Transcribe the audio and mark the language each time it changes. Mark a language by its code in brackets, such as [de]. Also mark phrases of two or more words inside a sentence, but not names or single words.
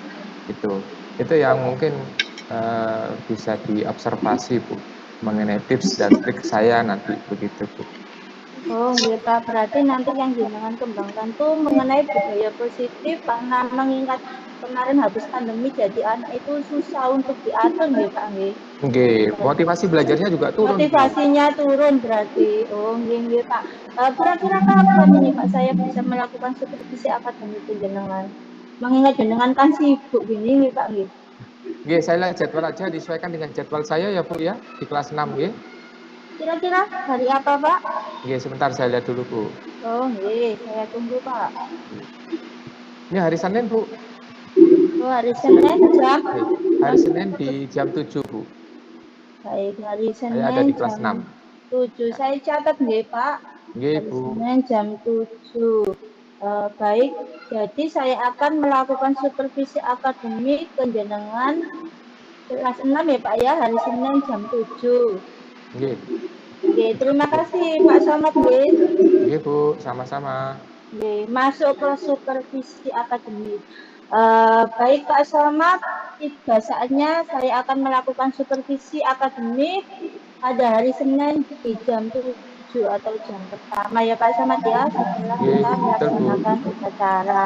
[id] Itu yang mungkin bisa diobservasi Bu mengenai tips dan trik saya nanti begitu Bu. Oh, Pak. Berarti nanti yang jenengan kembangkan tuh mengenai budaya positif karena mengingat kemarin habis pandemi jadi anak itu susah untuk diatur nggih Pak nggih. Nggih, motivasi belajarnya juga turun. Motivasinya turun berarti. Oh, nggih Pak. Kira-kira kapan ini Pak saya bisa melakukan supervisi akademik jenengan? Mengingat jenengan kan sibuk gini nggih Pak nggih. Nggih, saya lihat jadwal aja disesuaikan dengan jadwal saya ya Bu ya di kelas 6 nggih. Kira-kira hari apa Pak? Nggih, sebentar saya lihat dulu Bu. Oh, nggih, saya tunggu Pak. Ini hari Senin Bu. Oh, hari Senin jam? Hari Senin di jam 7 Bu. Baik, hari Senin saya ada di kelas jam 6. 7. Saya catat nggih Pak. Nggih Hari Bu. Senin jam 7. Baik, jadi saya akan melakukan supervisi akademik penjenengan kelas 6 ya Pak ya, hari Senin jam 7. Nggih. Oke, terima kasih Pak Somad nggih. Nggih Bu, sama-sama. Oke, masuk ke supervisi akademik. Baik Pak Somad, tiba saatnya saya akan melakukan supervisi akademik pada hari Senin di jam 7 atau jam pertama ya Pak Somad ya, setelah kita melaksanakan upacara.